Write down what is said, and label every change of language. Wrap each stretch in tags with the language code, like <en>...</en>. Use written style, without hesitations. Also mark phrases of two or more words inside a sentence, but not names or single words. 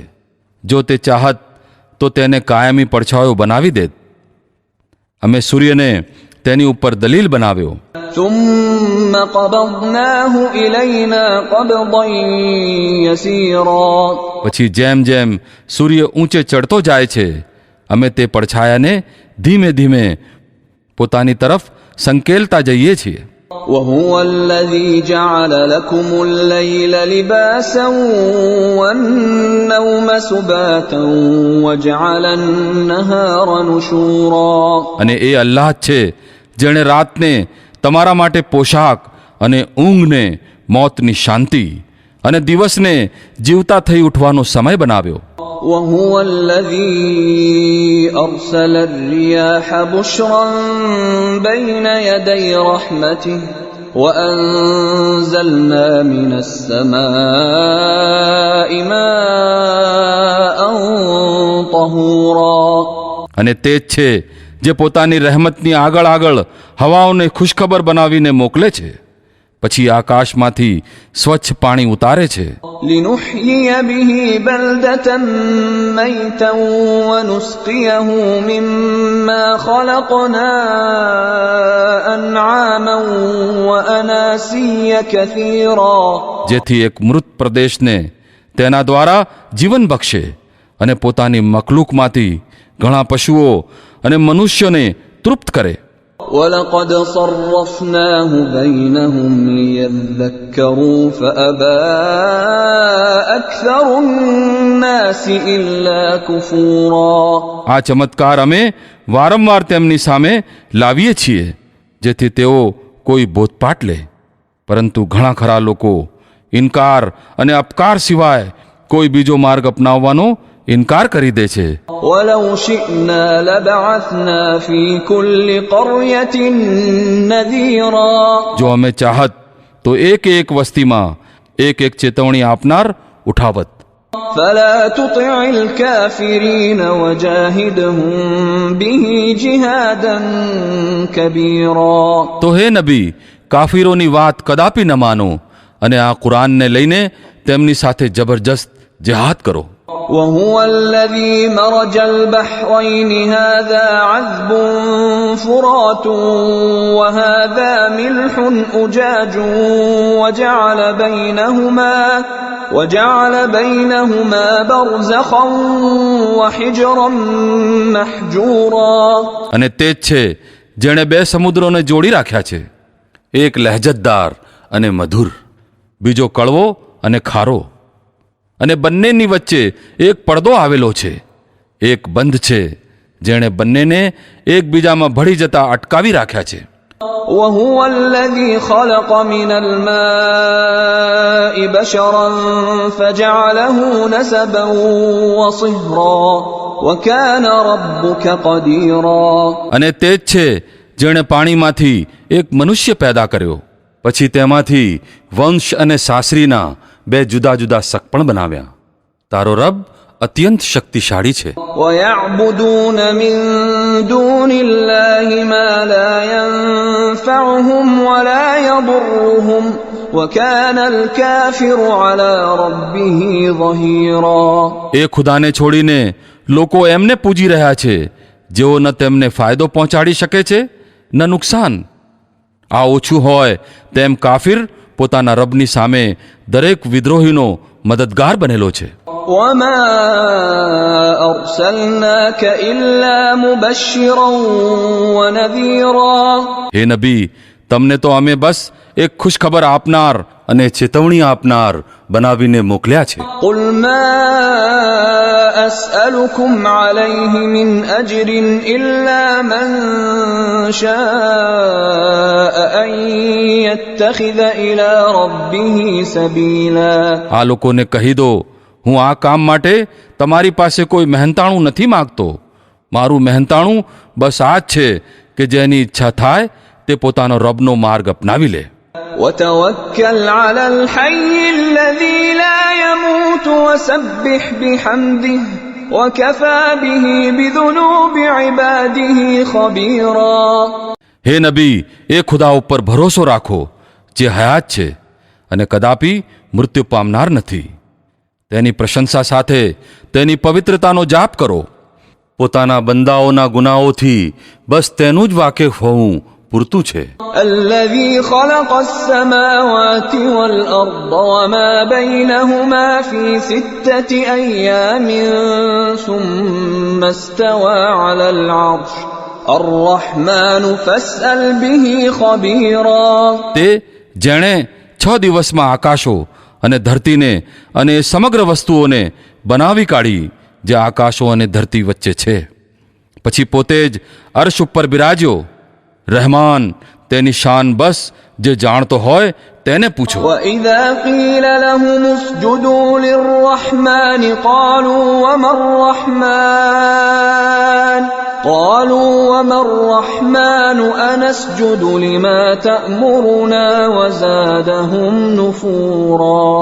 <gu>જો તે ચાહત તો તેને કાયમી પડછાયો બનાવી દેત. અમે સૂર્યને તેની ઉપર દલીલ બનાવ્યો.</gu> <ar>ثم قبضناه إلينا قبضا يسيرا.</ar> <gu>પછી જેમ જેમ સૂર્ય ઊંચે ચડતો જાય છે, અમે તે પડછાયાને ધીમે ધીમે પોતાની તરફ સંકેલતા જઈએ છીએ.</gu> <ar>وهو الذي جعل لكم الليل لباسا والنوم سباتا وجعل النهار نشورا.</ar> <gu>અને એ અલ્લાહ જ છે જેણે રાતને તમારા માટે પોશાક અને ઊંઘને મોતની શાંતિ અને દિવસને જીવતા થઈ ઉઠવાનો સમય બનાવ્યો.</gu> <ar>وهو الذي أرسل الرياح بشرا بين يدي رحمته وأنزلنا من السماء ماء طهورا.</ar> <gu>અને તે જ છે જે પોતાની રહેમતની આગળ આગળ હવાઓને ખુશખબર બનાવીને મોકલે છે, પછી આકાશમાંથી સ્વચ્છ પાણી ઉતારે છે.</gu> <ar>لنحيي به بلدة ميتا ونسقيه مما خلقنا أنعاما وأناسيا كثيرا.</ar> <gu>જેથી એક મૃત પ્રદેશને તેના દ્વારા જીવન બક્ષે અને પોતાની મખલૂકમાંથી ઘણા પશુઓ અને મનુષ્યોને તૃપ્ત કરે.</gu> <ar>ولقد صرفناه بينهم ليذكروا فأبى أكثر الناس إلا كفورا.</ar> <gu>આ ચમત્કાર અમે વારંવાર તેમની સામે લાવીએ છીએ જેથી તેઓ કોઈ બોધપાઠ લે, પરંતુ ઘણા ખરા લોકો ઇનકાર અને અપકાર સિવાય કોઈ બીજો માર્ગ અપનાવવાનો ઇનકાર કરી દે છે.</gu> <ar>ولو شئنا لبعثنا في كل قرية نذيرا.</ar> <gu>જો અમે ચાહત તો એક એક વસ્તીમાં એક એક ચેતવણી આપનાર ઉઠાવત.</gu> <ar>فلا تطع الكافرين وجاهدهم به جهادا كبيرا.</ar> <gu>તો હે નબી, કાફીરોની વાત કદાપી ન માનો અને આ કુરાનને લઈને તેમની સાથે જબરજસ્ત જિહાદ કરો.</gu> <ar>وهو الذي مرج البحرين هذا عذب فرات وهذا ملح أجاج وجعل بينهما برزخا وحجرا محجورا.</ar> <gu>અને તે જ છે જેણે બે સમુદ્રોને જોડી રાખ્યા છે, એક લહેજતદાર અને મધુર, બીજો કડવો અને ખારો, અને બંનેની વચ્ચે એક પડદો આવેલો છે. એક બંધ છે જેણે બંનેને એકબીજામાં ભળી જતા અટકાવી રાખ્યા છે.</gu> <ar>وهو الذي خلق من الماء بشرا فجعله نسبا وصهرا وكان ربك قديرا.</ar> <gu>અને તે જ છે જેણે પાણીમાંથી એક મનુષ્ય પેદા કર્યો, પછી તેમાંથી વંશ અને સાસરીના બે જુદા જુદા સગપણ બનાવ્યા. તારો રબ અત્યંત શક્તિશાળી છે.</gu> <ar>ويعبدون من دون الله ما لا ينفعهم ولا يضرهم وكان الكافر على ربه ظهيرا.</ar> <gu>એ ખુદાને છોડીને લોકો એમને પૂજી રહ્યા છે જેઓ ન તેમને ફાયદો પહોંચાડી શકે છે ન નુકસાન. આ ઓછું હોય તેમ કાફિર પોતાના રબની સામે દરેક વિદ્રોહીનો મદદગાર બનેલો છે.</gu> <ar>وما أرسلناك إلا مبشرا ونذيرا.</ar> <gu>હે નબી, તમને તો અમે બસ એક ખુશખબર આપનાર અને ચેતવણી આપનાર બનાવીને મોકલ્યા છે.</gu> <ar>قل ما أسألكم عليه من أجر إلا من شاء أن يتخذ إلى ربه سبيلا.</ar> <gu>આ લોકોને કહી દો, હું આ કામ માટે તમારી પાસે કોઈ મહેનતાણું નથી માગતો. મારું મહેનતાણું બસ આ જ છે કે જેની ઈચ્છા થાય તે પોતાનો રબનો માર્ગ અપનાવી લે.</gu> <ar>وتوكل على الحي الذي لا يموت وسبح بحمده وكفى به بذنوب عباده خبيرا.</ar> <gu>હે નબી, એ ખુદા ઉપર ભરોસો રાખો જે હયાત છે અને કદાપી મૃત્યુ પામનાર નથી. તેની પ્રશંસા સાથે તેની પવિત્રતાનો જાપ કરો. પોતાના બંદાઓના ગુનાઓથી બસ તેનું જ વાકેફ હોવું પૂરતું છે.</gu> <ar>الذي خلق السماوات والأرض وما بينهما في 6 أيام ثم استوى على العرش الرحمن فاسأل به خبيرا.</ar> <gu>તે જેણે 6 દિવસમાં આકાશો અને ધરતીને અને સમગ્ર વસ્તુઓને બનાવી કાઢી જે આકાશો અને ધરતી વચ્ચે છે, પછી પોતે જ અર્શ ઉપર બિરાજ્યો. રહેમાન, તેની શાન બસ જે જાણતો હોય તેને પૂછો.</gu> <ar>وإذا قيل لهم اسجدوا للرحمن قالوا وما الرحمن أنسجد لما تأمرنا وزادهم نفورا.</ar>